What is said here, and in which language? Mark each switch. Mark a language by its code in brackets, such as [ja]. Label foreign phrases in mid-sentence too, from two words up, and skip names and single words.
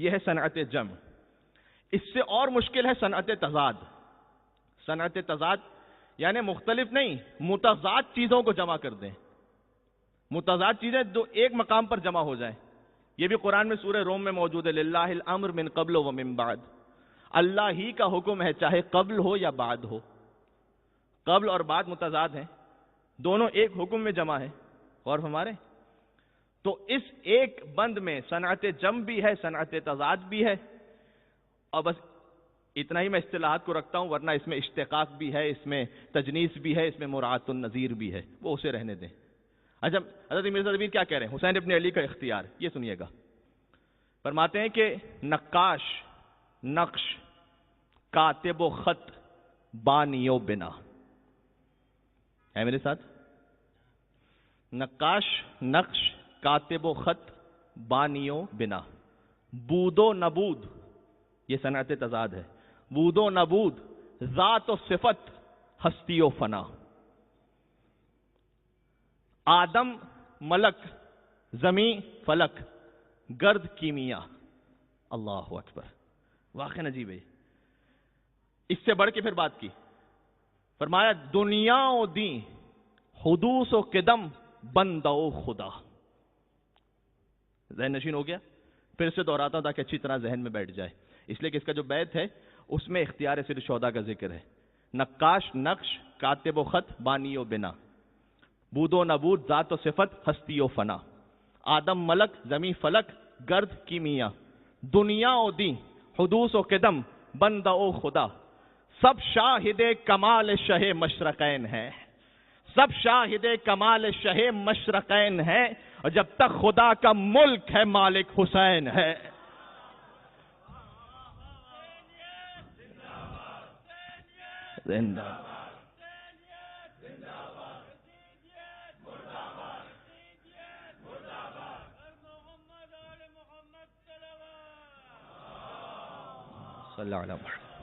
[ur] یہ ہے صنعت جم. اس سے اور مشکل ہے صنعت تضاد. صنعت تضاد یعنی مختلف نہیں، متضاد چیزوں کو جمع کر دیں. متضاد چیزیں جو ایک مقام پر جمع ہو جائیں. یہ بھی قرآن میں سورہ روم میں موجود ہے. [ar] للہ الامر من قبل و من بعد. [ur] اللہ ہی کا حکم ہے چاہے قبل ہو یا بعد ہو. قبل اور بعد متضاد ہیں، دونوں ایک حکم میں جمع ہے. اور ہمارے تو اس ایک بند میں صنعت جم بھی ہے، صنعت تضاد بھی ہے. اور بس اتنا ہی میں اصطلاحات کو رکھتا ہوں، ورنہ اس میں اشتقاق بھی ہے، اس میں تجنیس بھی ہے، اس میں مراعات النظیر بھی ہے، وہ اسے رہنے دیں. اچھا حضرت مرزا زبیر کیا کہہ رہے ہیں؟ حسین ابن علی کا اختیار یہ سنیے گا. فرماتے ہیں کہ نقاش، نقش، کاتب و خط، بانی و بنا. ہے میرے ساتھ؟ نقاش، نقش، کاتب و خط، بانی و بنا. بود و نبود یہ صنعت تضاد ہے. بود و نبود، ذات و صفت، ہستی و فنا. آدم ملک، زمین فلک، گرد کیمیا. اللہ اکبر، واقعی عجیب ہے. اس سے بڑھ کے پھر بات کی، فرمایا دنیا و دین، حدوث و قدم، بندہ و خدا. ذہن نشین ہو گیا؟ پھر سے دہراتا ہوں تاکہ اچھی طرح ذہن میں بیٹھ جائے. اس لیے کہ اس کا جو بیت ہے اس میں اختیار سید الشہداء کا ذکر ہے. نقاش، نقش، کاتب و خط، بانی و بنا. بود و نبود، ذات و صفت، ہستی و فنا. آدم ملک، زمین فلک، گرد کیمیا. دنیا و دین، حدوث و قدم، بندہ و خدا. سب شاہد کمال شہ مشرقین ہے. سب شاہد کمال شہ مشرقین ہے. اور جب تک خدا کا ملک ہے مالک حسین ہے. [ar] زندہ صلی اللہ علیہ وسلم.